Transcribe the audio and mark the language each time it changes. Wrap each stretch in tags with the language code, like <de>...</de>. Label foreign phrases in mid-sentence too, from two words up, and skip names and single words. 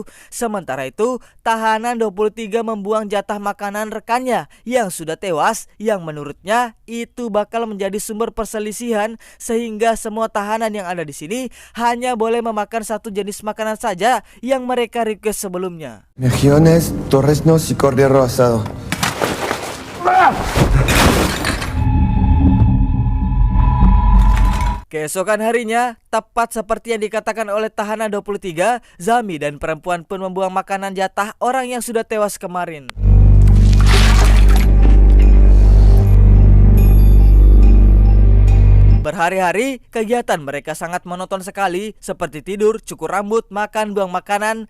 <id>Sementara itu, tahanan 23 membuang jatah makanan rekannya yang sudah tewas, yang menurutnya itu bakal menjadi sumber perselisihan, sehingga semua tahanan yang ada di sini hanya boleh memakan satu jenis makanan saja yang mereka request sebelumnya.</id> <es>Mejillones, torreznos y cordero asado.</es> <id>Keesokan harinya, tepat seperti yang dikatakan oleh tahanan 23, Zami dan perempuan pun membuang makanan jatah orang yang sudah tewas kemarin. Berhari-hari, kegiatan mereka sangat monoton sekali, seperti tidur, cukur rambut, makan, buang makanan.</id>